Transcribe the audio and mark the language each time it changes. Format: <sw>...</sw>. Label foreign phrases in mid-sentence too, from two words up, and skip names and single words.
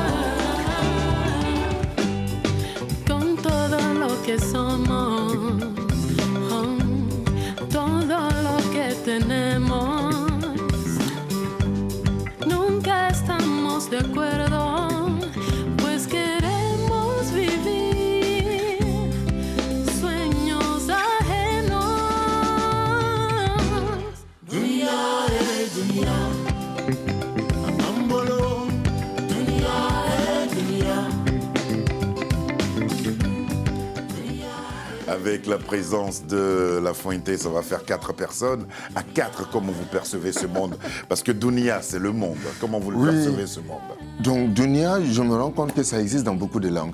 <es>Con todo lo que somos, todo lo que tenemos, nunca estamos de acuerdo, pues queremos vivir sueños ajenos.</es> <sw>Dunia dunia, Ambolo, dunia dunia.</sw> <fr>Avec la présence de La Fuente, ça va faire 4 personnes. À 4, comment vous percevez ce monde? Parce que Dunia, c'est le monde. Comment vous le percevez, ce monde? Donc Dunia, je me rends compte que ça existe dans beaucoup de langues.</fr>